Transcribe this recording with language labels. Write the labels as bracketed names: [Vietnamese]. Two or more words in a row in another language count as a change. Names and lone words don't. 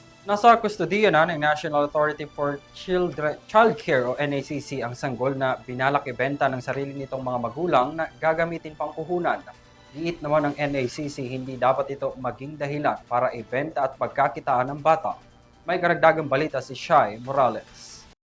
[Filipino] Nasa kustodiya na ng National Authority for Childcare o NACC ang sanggol na binalak ibenta ng sarili nitong mga magulang na gagamitin pang puhunan. Giit naman ng NACC, hindi dapat ito maging dahilan para ibenta at pagkakitaan ng bata. May karagdagang balita si Shai Morales.